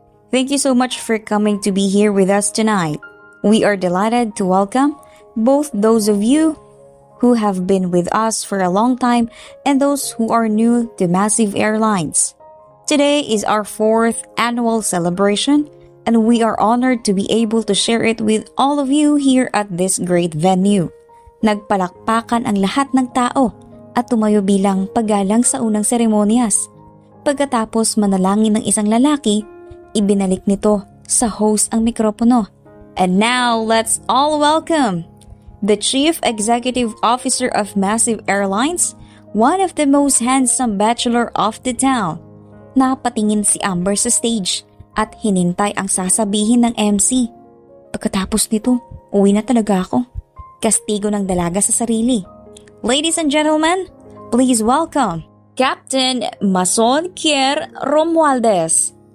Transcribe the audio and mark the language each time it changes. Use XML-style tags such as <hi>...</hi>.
<en>Thank you so much for coming to be here with us tonight. We are delighted to welcome both those of you who have been with us for a long time and those who are new to Massive Airlines. Today is our 4th annual celebration and we are honored to be able to share it with all of you here at this great venue."</en> <tl>Nagpalakpakan ang lahat ng tao at tumayo bilang paggalang sa unang seremonyas. Pagkatapos manalangin ng isang lalaki, ibinalik nito sa host ang mikropono.</tl> <en>"And now, let's all welcome the Chief Executive Officer of Massive Airlines, one of the most handsome bachelor of the town."</en> <tl>Napatingin si Amber sa stage at hinintay ang sasabihin ng MC. Pagkatapos nito, uwi na talaga ako. Kastigo ng dalaga sa sarili.</tl> <en>"Ladies and gentlemen, please welcome Captain Mason Kier Romualdez."</en>